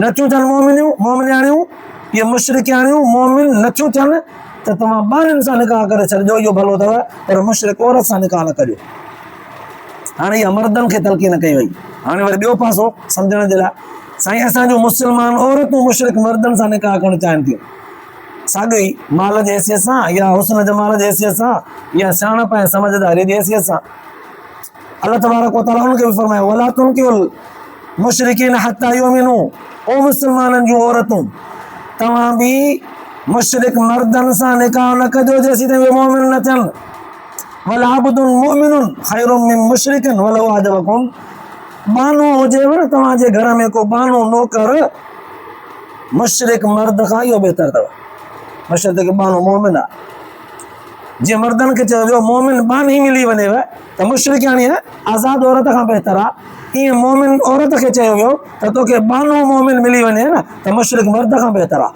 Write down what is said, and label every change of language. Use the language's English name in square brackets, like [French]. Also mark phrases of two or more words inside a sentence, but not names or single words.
[Sindhi] नथियूं थियनि मोमिनियूं, मोमिनियाणियूं, इहे मुशरिकाणियूं मोमिन नथियूं थियनि त तव्हां ॿारनि सां निकाह करे छॾिजो, इहो भलो अथव, पर मुशरिक औरत सां निकाह न कजो। हाणे इहा मर्दनि खे तलक़ीन कई वई। हाणे वरी ॿियो पासो सम्झण जे लाइ, साईं असांजो मुस्लमान औरतूं मुशरिक मर्दनि सां निकाह करणु चाहिनि थियूं, साॻी माल जे हैसियत सां या हुस्न जमाल जे हैसियत सां या सियाणप ऐं समझदारी जी हैसियत सां। [Arabic] الله تبارك وتعالى [Sindhi] उनखे बि फरमायो [Arabic] ولا تنكحوا المشركين حتى يؤمنوا, [Sindhi] ओ मुस्लमाननि जूं औरतूं तव्हां बि मुशरिक मर्दनि सां निकाह न कजो जेसीं ताईं उहे मोमिन न थियनि। [Arabic] ولعبد مؤمن خير من مشرك ولو أعجبكم, [Sindhi] बानो हुजेव न तव्हांजे घर में को बानो नौकर मुशरिक मर्द खां इहो बहितर अथव। मशरत के बानो मोमिन आहे, जीअं मर्दनि खे चयो वियो मोमिन बानी मिली वञेव त मुशरिकाणी आज़ाद औरत खां बहितर आहे, ईअं मोमिन औरत खे चयो वियो त तोखे बानो मोमिन मिली वञे न त मुशरिक मर्द खां बहितर आहे।